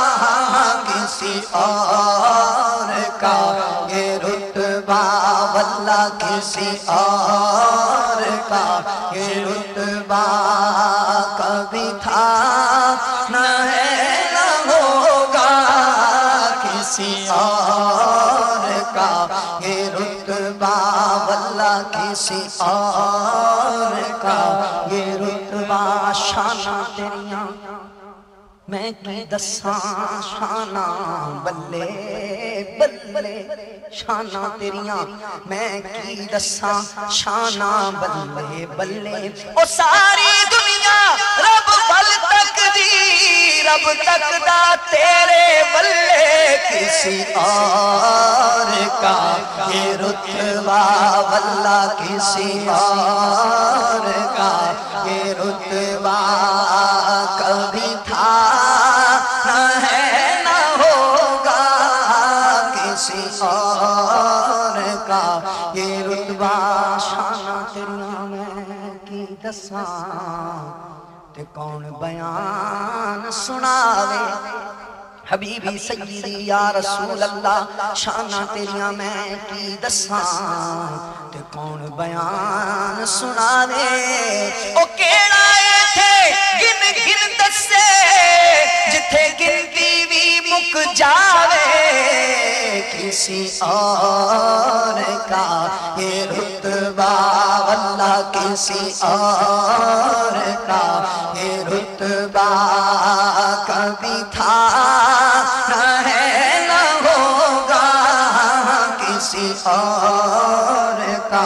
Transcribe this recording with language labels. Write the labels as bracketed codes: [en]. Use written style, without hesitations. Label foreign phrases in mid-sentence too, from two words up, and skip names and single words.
[ur] کسی اور کا یہ رتبہ، واللہ کسی اور کا یہ رتبہ کبھی تھا نہ ہے نہ ہوگا، کسی اور کا یہ رتبہ، واللہ کسی اور کا یہ رتبہ۔ [pa] شانہ تیریاں میں کی دساں شانہ بلے بلے، شانہ تیریاں میں کی دساں شانہ بلے بلے، او ساری دنیا رب بل تک دی، رب تک دا تیرے بلے، [ur] کسی اور کا یہ رتبہ، واللہ کسی اور کا یہ رتبہ کبھی تھا نہ ہے نہ ہوگا، کسی اور کا یہ رتبہ۔ [pa] شانہ تیریاں میں کی دساں تے کون بیان سناوے، [ar] حبیبی سیدی یا رسول اللہ [pa] شانہ تیریاں میں کی دساں تے کون بیان سنا دے او کیڑا تھے گن گن دسے جتھے گنتی بھی مک جاوے [ur] کسی اور کا یہ رتبہ واللہ کسی اور کا یہ رتبہ کبھی تھا نہ ہے نہ ہوگا کسی اور کا